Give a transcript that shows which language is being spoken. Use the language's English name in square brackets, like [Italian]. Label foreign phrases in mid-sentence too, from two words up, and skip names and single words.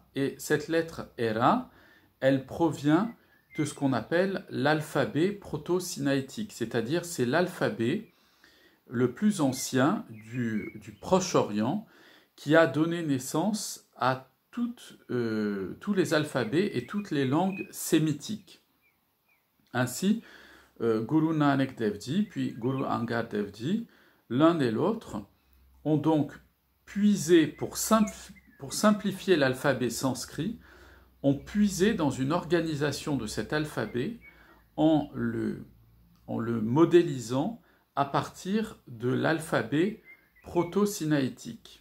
[French] Et cette lettre Era, elle provient de ce qu'on appelle l'alphabet proto-sinaïtique, c'est-à-dire c'est l'alphabet le plus ancien du Proche-Orient qui a donné naissance à tous les alphabets et toutes les langues sémitiques. Ainsi, Guru Nanak Dev Ji puis Guru Angad Dev Ji, l'un et l'autre, ont donc puisé, pour simplifier l'alphabet sanskrit, ont puisé dans une organisation de cet alphabet en le modélisant à partir de l'alphabet proto-sinaïtique.